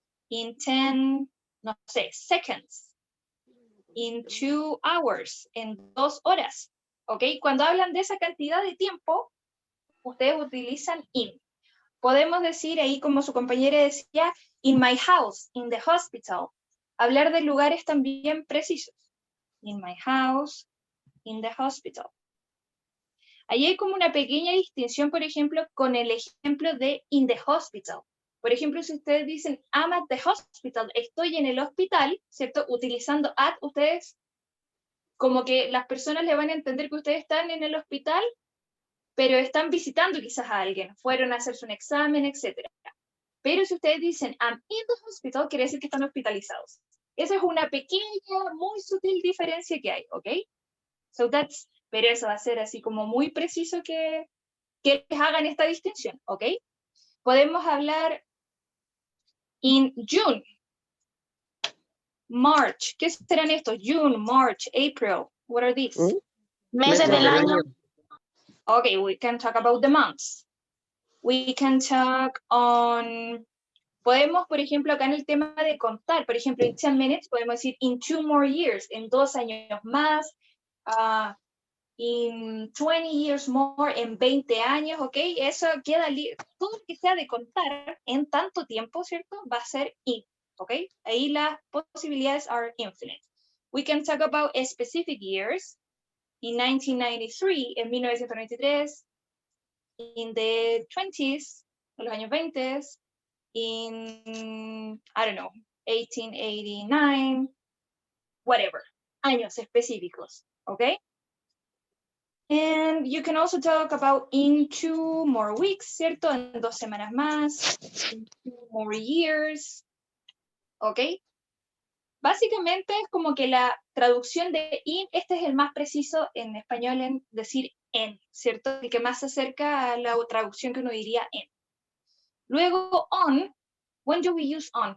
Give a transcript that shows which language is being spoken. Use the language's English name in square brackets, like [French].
[English] In 10, [Spanish] no sé, [English] seconds. In 2 hours. [Spanish] En 2 horas. ¿Ok? Cuando hablan de esa cantidad de tiempo, ustedes utilizan in. Podemos decir ahí, como su compañera decía, [English] in my house, in the hospital. [Spanish] Hablar de lugares también precisos. [English] In my house, in the hospital. [Spanish] Ahí hay como una pequeña distinción, por ejemplo, con el ejemplo de in the hospital. Por ejemplo, si ustedes dicen [English] I'm at the hospital, [Spanish] estoy en el hospital, ¿cierto? Utilizando at, ustedes como que las personas le van a entender que ustedes están en el hospital, pero están visitando quizás a alguien, fueron a hacerse un examen, etc. Pero si ustedes dicen [English] I'm in the hospital, [Spanish] quiere decir que están hospitalizados. Esa es una pequeña, muy sutil diferencia que hay, ¿ok? [English] So that's, [Spanish] pero eso va a ser así como muy preciso que les hagan esta distinción, ¿ok? Podemos hablar in June, March. ¿Qué serán estos? [English] June, March, April. What are these? [Spanish] Meses del año. [English] Okay, we can talk about the months. We can talk on... [Spanish] Podemos, por ejemplo, acá en el tema de contar, por ejemplo, [English] in 10 minutes, [Spanish] podemos decir [English] in 2 more years, [Spanish] en 2 años más, [English] in 20 years more, [Spanish] en 20 años, ¿ok? Eso queda, todo lo que sea de contar en tanto tiempo, ¿cierto? Va a ser in, ¿ok? Ahí las posibilidades [English] are infinite. We can talk about specific years, in 1993, [Spanish] en 1993, [English] in the 20s, [Spanish] en los años 20, [English] in, I don't know, 1889, whatever, [Spanish] años específicos, [English] ¿ok? And you can also talk about in 2 more weeks, [Spanish] ¿cierto? En 2 semanas más, [English] in 2 more years, [Spanish] ¿ok? Básicamente es como que la traducción de in, este es el más preciso en español en decir en, ¿cierto? El que más se acerca a la traducción que uno diría en. Luego on, [English] when do we use on?